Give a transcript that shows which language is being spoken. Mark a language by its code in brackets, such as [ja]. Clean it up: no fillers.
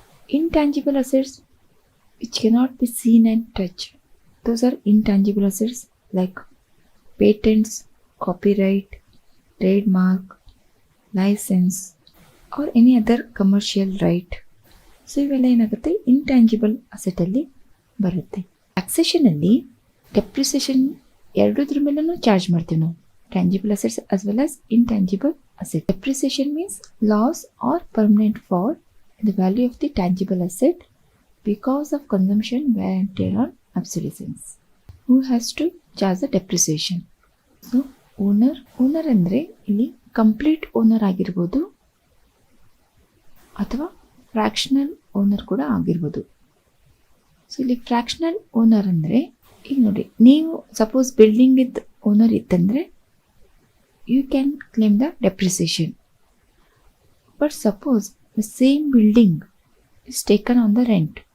[en] Intangible assets which cannot be seen and touch, those are intangible assets like patents, copyright, trademark, license or any other commercial right. [kn] So ಇವೆಲ್ಲ ಏನಾಗುತ್ತೆ, intangible ಅಸೆಟಲ್ಲಿ ಬರುತ್ತೆ. ಟ್ಯಾಕ್ಸೇಷನಲ್ಲಿ depreciation ಎರಡದ್ರ ಮೇಲೂ charge ಮಾಡ್ತೀವಿ ನಾವು, tangible assets [en] as well as intangible assets. Depreciation means loss or permanent fall in the value of the tangible asset because of consumption, wear and tear on obsolescence. Who has to charge the depreciation? [kn] So owner ಅಂದರೆ ಇಲ್ಲಿ complete owner ಆಗಿರ್ಬೋದು ಅಥವಾ fractional owner ಕೂಡ ಆಗಿರ್ಬೋದು. So ಇಲ್ಲಿ fractional owner ಅಂದರೆ ಈಗ ನೋಡಿ, ನೀವು ಸಪೋಸ್ ಬಿಲ್ಡಿಂಗ್ ಇದ್ದ ಓನರ್ ಇತ್ತಂದರೆ [en] you can claim the depreciation. But suppose the same building is taken on the rent.